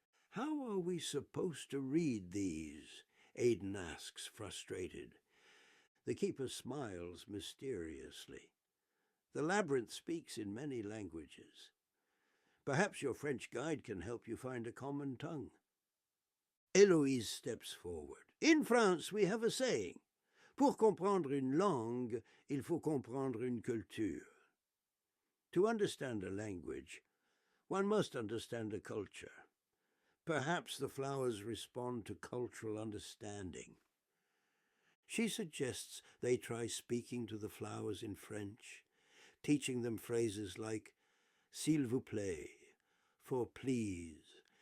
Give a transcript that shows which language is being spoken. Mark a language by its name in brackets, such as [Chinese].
[English] "How are we supposed to read these?" Aiden asks, frustrated. The keeper smiles mysteriously. "The labyrinth speaks in many languages. Perhaps your French guide can help you find a common tongue." Éloïse steps forward. "In France, we have a saying. [French] Pour comprendre une langue, il faut comprendre une culture." [English] To understand a language, one must understand a culture. Perhaps the flowers respond to cultural understanding. She suggests they try speaking to the flowers in French, teaching them phrases like [French] "s'il vous plaît," [English] for please,